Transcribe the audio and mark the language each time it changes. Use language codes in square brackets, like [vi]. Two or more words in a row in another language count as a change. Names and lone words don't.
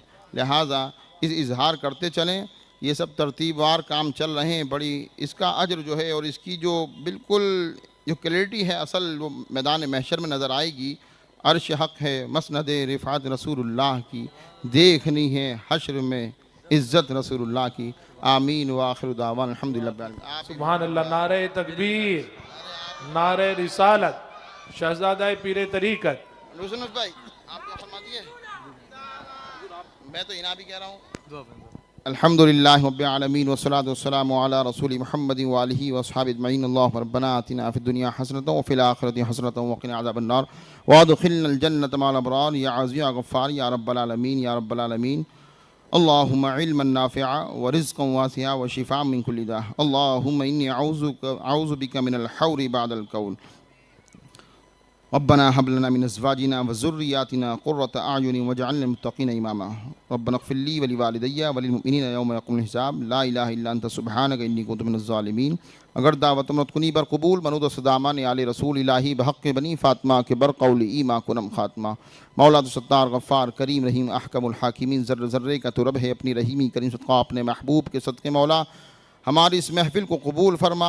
[hi] लिहाजा इस इजहार करते चलें। ये सब तरतीबवार काम चल रहे हैं, बड़ी इसका अजर जो है और इसकी जो बिल्कुल जो क्लैरिटी है असल वो मैदान महशर में नज़र आएगी। अर्श हक़ है, मसनद रिफ़ात रसूलुल्लाह की, देखनी है हश्र में इज़्ज़त रसूलुल्लाह की। [ar] آمين وآخر دعوانا الحمد لله. سبحان الله. नारे तकबीर, नारे रिसालत, शहजादा पीरे तरीक़त। भाई आप क्या फरमा दिए? मैं तो इना भी कह रहा हूँ। الحمد لله رب العالمين والصلاة والسلام على رسولي محمد وآله وأصحابه أجمعين. اللهم ربنا آتنا في الدنيا حسنة وفي الآخرة حسنة وقنا عذاب النار وأدخلنا الجنة مع الأبرار يا عزيز يا غفار يا رب العالمين يا رب العالمين. اللهم علما نافعا ورزقا واسعا وشفاء من كل داء. اللهم إني أعوذ بك من الحور بعد القول. ربنا هب لنا من أزواجنا وذرياتنا قرة أعين واجعلنا للمتقين إماما. ربنا اغفر لي ولوالدي وللمؤمنين يوم يقوم الحساب. لا إله إلا أنت سبحانك إني كنت من الظالمين. [fa] اگر دعوت مرکنی بر قبول منود سدامان آل رسول الهی بحق بنی فاطمه که بر قول ایما کنم خاتمه. [hi] मौला तो सत्तार गफ़्फ़ार करीम रहीम [ar] أحكم الحاكمين. [hi] ज़र्रे ज़र्रे का तो रब है अपनी रहीमी करीम सदक़ा अपने महबूब के सदक़े मौला हमारी इस महफ़िल को कबूल फ़रमा।